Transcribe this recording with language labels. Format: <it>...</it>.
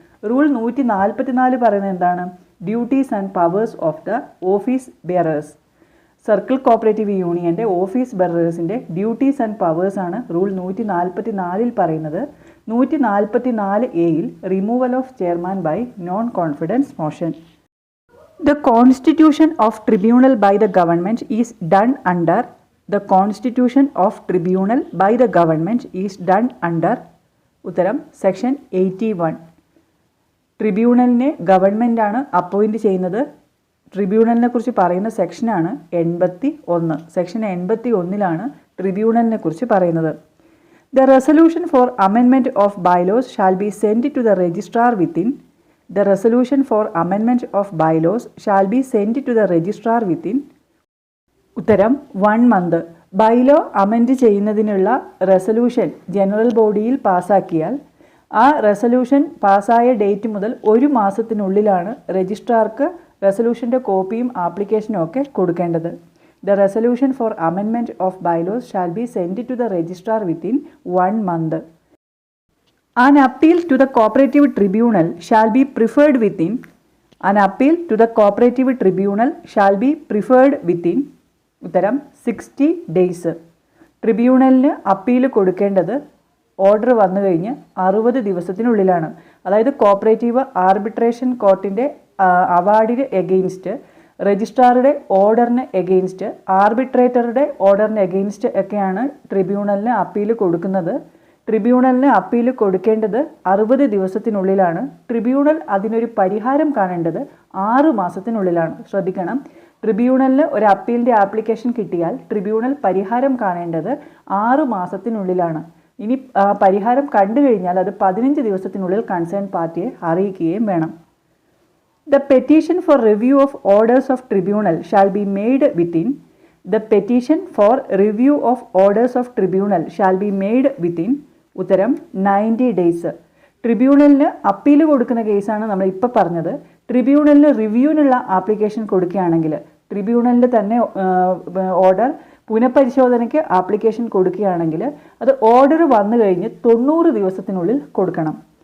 <ml>Rule 144 പറയുന്നത് എന്താണ്?</ml> <en>Duties and powers of the office bearers.</en> <ml>Circle cooperative യൂണിയൻ്റെ office ബെയറേഴ്സിൻ്റെ duties and powers ആണ് rule 144 പറയുന്നത്.</ml> <en>144A removal of chairman by non confidence motion. The constitution of tribunal by the government is done under the constitution of tribunal by the government is done under</en> <ml>ഉത്തരം</ml> <en>Section 81.</en> <ml>ട്രിബ്യൂണലിനെ ഗവൺമെൻറ്റാണ് appoint ചെയ്യുന്നത്. ട്രിബ്യൂണലിനെ കുറിച്ച് പറയുന്ന സെക്ഷനാണ് 81. Section 81 ട്രിബ്യൂണലിനെ കുറിച്ച് പറയുന്നത്.</ml> <en>The resolution for amendment of bylaws shall be sent to the registrar within. The resolution for amendment of bylaws shall be sent to the registrar within.</en> <ml>ഉത്തരം 1 month. Bylaw amend ചെയ്യുന്നതിനുള്ള resolution general ബോഡിയിൽ പാസ്സാക്കിയാൽ ആ resolution പാസ്സായ date മുതൽ 1 മാസത്തിനുള്ളിലാണ് രജിസ്ട്രാർക്ക് റെസൊല്യൂഷൻ്റെ കോപ്പിയും ആപ്ലിക്കേഷനും ഒക്കെ കൊടുക്കേണ്ടത്.</ml> <en>The resolution for amendment of bylaws shall be sent to the registrar within 1 month. An appeal to the cooperative tribunal shall be preferred within. An appeal to the cooperative tribunal shall be preferred within.</en> <ml>ഉത്തരം 60 days. ട്രിബ്യൂണലിന് appeal കൊടുക്കേണ്ടത് order വന്നു കഴിഞ്ഞ് 60 ദിവസത്തിനുള്ളിലാണ്. അതായത് cooperative arbitration കോർട്ടിൻ്റെ അവാർഡിന് against, രജിസ്ട്രാറുടെ ഓർഡറിന് against, ആർബിട്രേറ്ററുടെ ഓർഡറിന് against ഒക്കെയാണ് ട്രിബ്യൂണലിന് appeal കൊടുക്കുന്നത്. ട്രിബ്യൂണലിന് അപ്പീൽ കൊടുക്കേണ്ടത് 60 ദിവസത്തിനുള്ളിലാണ്. ട്രിബ്യൂണൽ അതിനൊരു പരിഹാരം കാണേണ്ടത് 6 മാസത്തിനുള്ളിലാണ്. ശ്രദ്ധിക്കണം, ട്രിബ്യൂണലിന് ഒരു അപ്പീലിൻ്റെ ആപ്ലിക്കേഷൻ കിട്ടിയാൽ ട്രിബ്യൂണൽ പരിഹാരം കാണേണ്ടത് 6 മാസത്തിനുള്ളിലാണ്. ഇനി പരിഹാരം കണ്ടു കഴിഞ്ഞാൽ അത് 15 ദിവസത്തിനുള്ളിൽ കൺസേൺ പാർട്ടിയെ അറിയിക്കുകയും വേണം.</ml> <en>The petition for review of orders of tribunal shall be made within. The petition for review of orders of tribunal shall be made within.</en> <ml>ഉത്തരം 90 days. ട്രിബ്യൂണലിന് അപ്പീൽ കൊടുക്കുന്ന കേസാണ് നമ്മൾ ഇപ്പോൾ പറഞ്ഞത്. ട്രിബ്യൂണലിന് റിവ്യൂവിനുള്ള ആപ്ലിക്കേഷൻ കൊടുക്കുകയാണെങ്കിൽ ട്രിബ്യൂണലിൻ്റെ തന്നെ ഓർഡർ പുനഃപരിശോധനയ്ക്ക് ആപ്ലിക്കേഷൻ കൊടുക്കുകയാണെങ്കിൽ അത് ഓർഡർ വന്നു കഴിഞ്ഞ് 90 ദിവസത്തിനുള്ളിൽ കൊടുക്കണം.</ml>